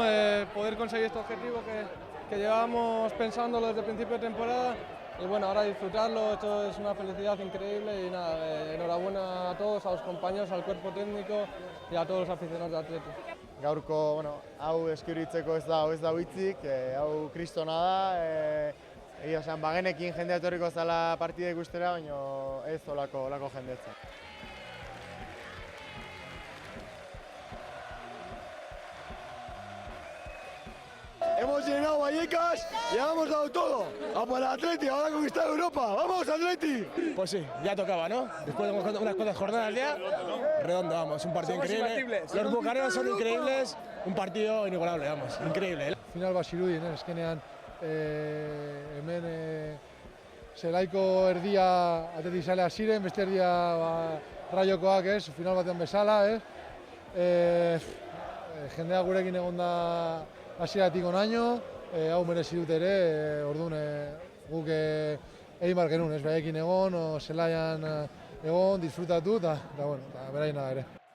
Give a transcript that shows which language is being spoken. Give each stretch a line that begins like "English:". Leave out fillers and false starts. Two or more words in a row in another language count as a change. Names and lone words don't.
Spanish: Poder conseguir este objetivo que llevábamos pensándolo desde el principio de temporada. Y bueno, ahora disfrutarlo, esto es una felicidad increíble y nada, enhorabuena a todos, a los compañeros, al cuerpo técnico y a todos los aficionados de Athletic.
Basque: gaurko, hau eskiritzeko ez da hitzik, hau kristona da, egia esan, bagenekin jendea etorriko zala partida ikustera, baina ez olako jendetza.
Spanish: Hemos llenado Vallecas y hemos dado todo. ¡A por el Atleti! ¡Ahora a conquistar Europa! ¡Vamos, Atleti! Pues sí, ya tocaba, ¿no? Después de unas cuantas jornadas ya, redondo, vamos. Un partido increíble. Los bucaneros son increíbles. Un partido inigualable, vamos. Increíble.
Basque: Final basirudin, eskenean hemen zelaiko erdia atletizalea ziren, beste erdia raiokoak, final batean bezala, jendea gurekin egon da hasieratik onaino, hau merezi dut ere, orduan guk egin behar genuen, beraiekin egon, zelaian egon, disfrutatu, eta beraien nada ere.